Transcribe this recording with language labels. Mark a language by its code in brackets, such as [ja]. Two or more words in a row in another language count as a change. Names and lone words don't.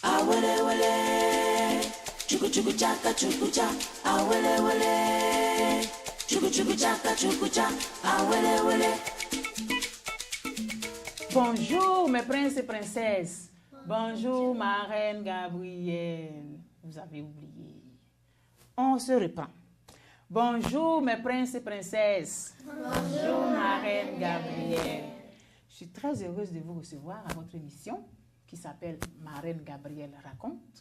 [fr] awele wele, chuku chuku chaka chuku cha, awele wele, chuku chuku chaka chuku cha, awele wele. Bonjour mes princes et princesses. Bonjour ma reine Gabrielle. Vous avez oublié. On se reprend. Bonjour mes princes et princesses. Bonjour ma reine Gabrielle. Je suis très heureuse de vous recevoir à votre émission qui s'appelle Ma reine Gabrielle raconte.